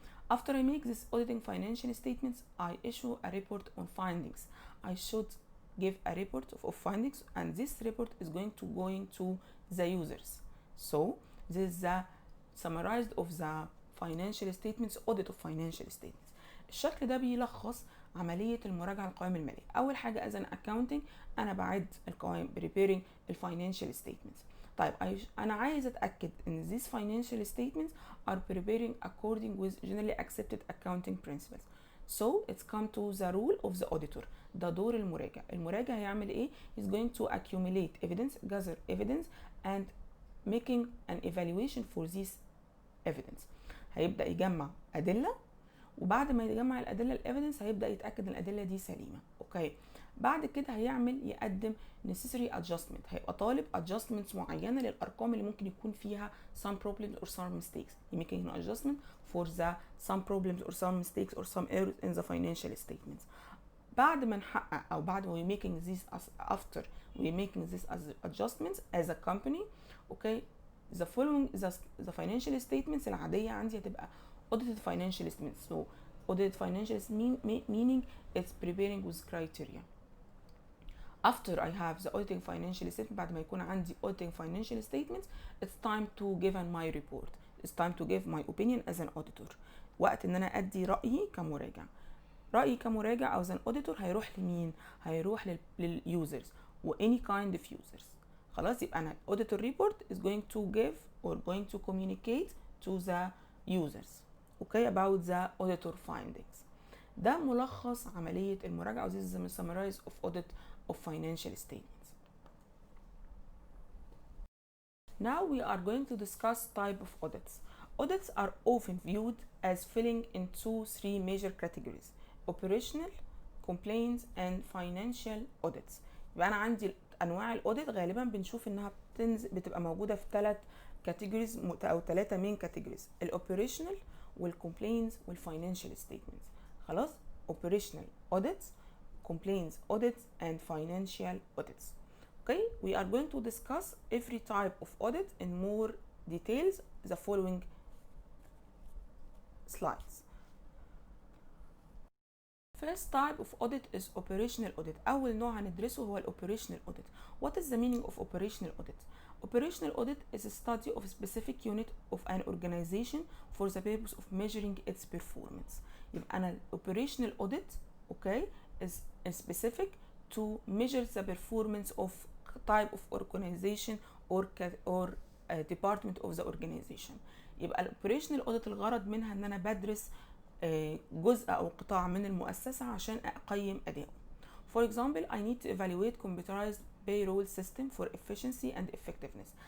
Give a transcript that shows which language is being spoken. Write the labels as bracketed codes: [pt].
[en] After I make this auditing financial statements, I issue a report on findings. I should give a report of findings, and this report is going to the users. So this is the summarized of the financial statements, audit of financial statements. [ar] الشكل ده بيلخص عمليه المراجعه القوائم الماليه. اول حاجه [en] as an accounting [ar] انا بعد القوائم preparing الفاينانشال statements. طيب انا عايز اتاكد ان [en] these financial statements are preparing according with generally accepted accounting principles. So it's come to the role of the auditor. [ar] ده دور المراجع. المراجع هيعمل ايه؟ [en] He's going to accumulate evidence, gather evidence and making an evaluation for this evidence. [ar] هيبدأ يجمع أدلة، وبعد ما يجمع الأدلة الإيفيدنس هيبدأ يتأكد إن الأدلة دي سليمة. أوكي، بعد كده يقدم necessary adjustment. هيبقى طالب adjustments معينة للأرقام اللي ممكن يكون فيها [en] some problems or some mistakes. He making an adjustment for the some problems or some mistakes or some errors in the financial statements. [ar] بعد ما نحقق أو بعد ما [en] we making this as after we making this as adjustments as a company. Okay, the following the financial statements [ar] العادية عندي هتبقى [en] audited financial statements. So audited financial meaning it's preparing with criteria. After I have the auditing financial statement, [ar] بعد ما يكون عندي [en] auditing financial statements, it's time to give my report. It's time to give my opinion as an auditor. [ar] وقت ان انا ادي رأيي كمراجع. رأيي كمراجع او [en] as an auditor [ar] هيروح لمين؟ هيروح للusers و any kind of users. خلاص، يبقى انا [en] auditor report is going to give or going to communicate to the users. Okay, about the auditor findings. [ar] ده ملخص عملية المراجعة. [en] This is a summarize of audit of financial statements. Now we are going to discuss type of audits. Audits are often viewed as falling into three major categories: operational, compliance and financial audits. [ar] يبقى أنا عندي أنواع الأوديت غالبا بنشوف إنها بتبقى موجودة في 3 categories أو [en] 3 main categories: [ar] الoperational والcompliance والfinancial statements. [en] خلاص، operational audits, compliance audits and financial audits. Okay, we are going to discuss every type of audit in more details the following slides. First type of audit is operational audit. [ar] أول نوع هندرسه هو operational audit. [en] What is the meaning of operational audit? Operational audit is a study of a specific unit of an organization for the purpose of measuring its performance. [ar] يبقى أنا [en] operational audit okay is specific to measure the performance of type of organization or department of the organization. [ar] يبقى operational audit الغرض منها ان انا بدرس جزء او قطاع من المؤسسة عشان اقيم اداؤه. [en] For example, I need to evaluate computerized payroll system for efficiency and effectiveness.